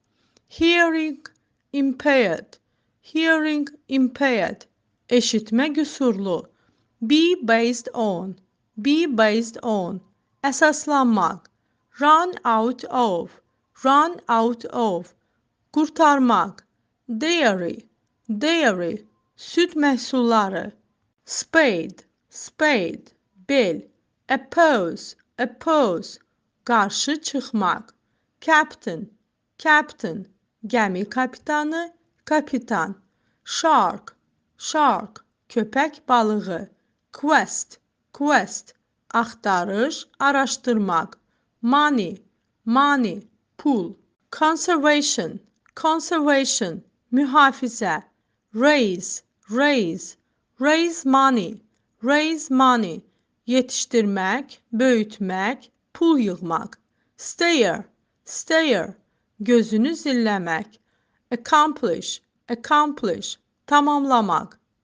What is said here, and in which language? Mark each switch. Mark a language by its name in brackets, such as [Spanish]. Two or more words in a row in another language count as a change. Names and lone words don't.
[English] hearing impaired, hearing impaired, [Azerbaijani] eşitmə qüsurlu, [English] be based on, be based on, əsaslanmaq, run out of, run out of, [Azerbaijani] qurtarmaq, [English] dairy, dairy, [Azerbaijani] süd məhsulları, [English] spade, spade, bel, oppose, oppose, [Azerbaijani] qarşı çıxmaq, [English] captain, captain, [Azerbaijani] gəmi kapitanı, kapitan, [English] shark, shark, [Azerbaijani] köpək balığı, [English] quest, quest, [Azerbaijani] axtarış, araşdırmaq, [English] money, money, pul, conservation, conservation, mühafizə, raise, raise, raise money, raise money, [Azerbaijani] yetişdirmək, böyütmək, pul yığmaq, [English] stare, stare, [Azerbaijani] gözünü zilləmək, [English] accomplish, accomplish, [Azerbaijani] tamamlamaq,